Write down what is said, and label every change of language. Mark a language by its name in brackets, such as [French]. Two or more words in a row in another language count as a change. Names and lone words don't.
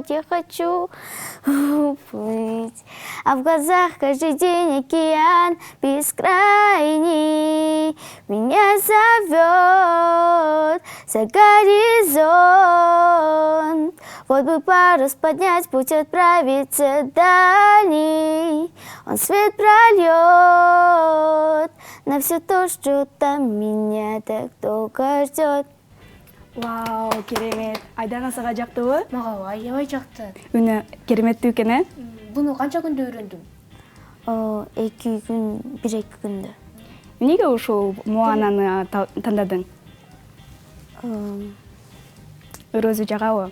[Russian] Я хочу уплыть, а в глазах каждый день океан бескрайний меня зовет за горизонт. Вот бы парус поднять, путь отправиться дальний. Он свет прольет на все то, что там меня так долго ждет. [Kyrgyz] Вау, керемет. Айдана сага жактыбы? Мага аябай жакты. Үні кереметтүү экен, э? Буну канча күндө үйрөндүң? 2 күн, 1-2 күндө. Эмнеге ушул Моананы тандадың? Өрөзү жагабы?